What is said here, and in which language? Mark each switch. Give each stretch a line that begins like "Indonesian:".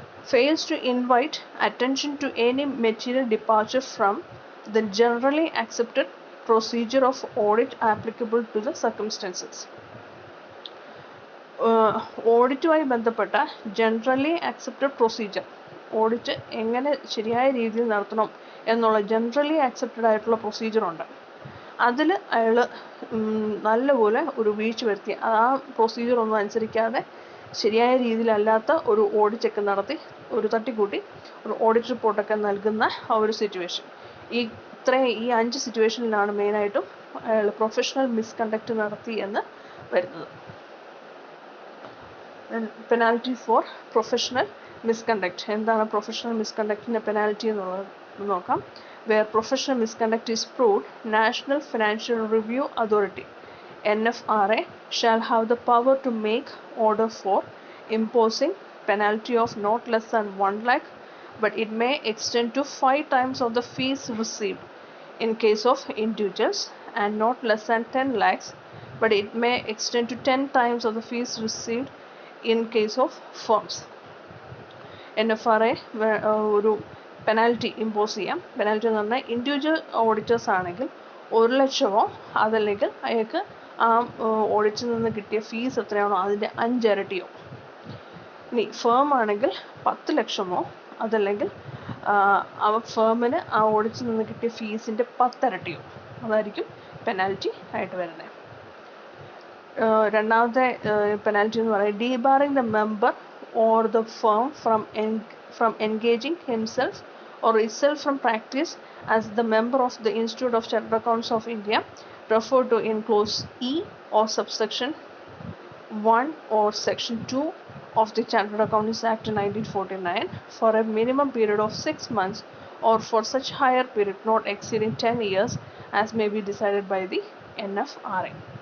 English: fails to invite attention to any material departure from the generally accepted procedure of audit applicable to the circumstances.
Malayalam: ഓഡിറ്റുമായി ബന്ധപ്പെട്ട generally accepted procedure, audit എങ്ങനെ ശരിയായ രീതിയിൽ നടത്തണം എന്നുള്ള generally accepted ആയിട്ടുള്ള പ്രൊസീജിയറുണ്ട്. അതിൽ അയാൾ നല്ലപോലെ ഒരു വീഴ്ച വരുത്തി, ആ പ്രൊസീജിയർ ഒന്നും അനുസരിക്കാതെ ശരിയായ രീതിയിലല്ലാത്ത ഒരു ഓഡിറ്റൊക്കെ നടത്തി, ഒരു തട്ടിക്കൂട്ടി ഒരു ഓഡിറ്റ് റിപ്പോർട്ടൊക്കെ നൽകുന്ന ആ ഒരു സിറ്റുവേഷൻ. ഈ 5 സിറ്റുവേഷനിലാണ് മെയിനായിട്ടും അയാൾ പ്രൊഫഷണൽ മിസ്കണ്ടക്ട് നടത്തി എന്ന് വരുന്നത്.
English: Penalty for professional misconduct.
Malayalam: എന്താണ് പ്രൊഫഷണൽ മിസ്കണ്ടക്റ്റിൻ്റെ പെനാൽറ്റി എന്നുള്ളത് നോക്കാം.
English: Where professional misconduct is proved, National Financial Review Authority NFRA shall have the power to make order for imposing penalty of not less than 1 lakh, but it may extend to 5 times of the fees received in case of individuals, and not less than 10 lakhs, but it may extend to 10 times of the fees received in case of firms.
Malayalam: NFRA ഒരു penalty impose ചെയ്യാം. Penalty എന്ന് പറഞ്ഞാൽ individual auditors ആണെങ്കിൽ 1 ലക്ഷമോ അതല്ലെങ്കിൽ അയാൾക്ക് ആ ഓഡിറ്റിൽ നിന്ന് കിട്ടിയ ഫീസ് എത്രയാണോ അതിൻ്റെ 5 ഇരട്ടിയോ. ഇനി ഫേം ആണെങ്കിൽ 10 ലക്ഷമോ അതല്ലെങ്കിൽ ആ ഫേമിന് ആ ഓഡിറ്റിൽ നിന്ന് കിട്ടിയ ഫീസിൻ്റെ 10 ഇരട്ടിയോ അതായിരിക്കും പെനാൽറ്റി ആയിട്ട് വരുന്നത്. രണ്ടാമത്തെ പെനാൽറ്റി എന്ന് പറയുന്നത്
English: Debarring the member or the firm from engaging himself or itself from practice as the member of the Institute of Chartered Accountants of India referred to in clause E or subsection 1 or section 2 of the Chartered Accountants Act 1949 for a minimum period of 6 months or for such higher period not exceeding 10 years as may be decided by the NFRA.